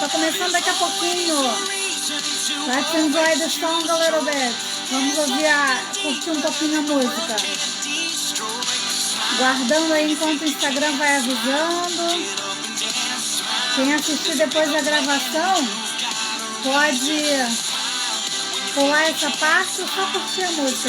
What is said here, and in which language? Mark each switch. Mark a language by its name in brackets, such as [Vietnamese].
[Portuguese] Tô começando daqui a pouquinho. [English] Let's enjoy the song a little bit. [Portuguese] Vamos curtir um pouquinho a música. Guardando aí enquanto o Instagram vai avisando. Quem assistir depois da gravação pode pular essa parte ou só curtir a música.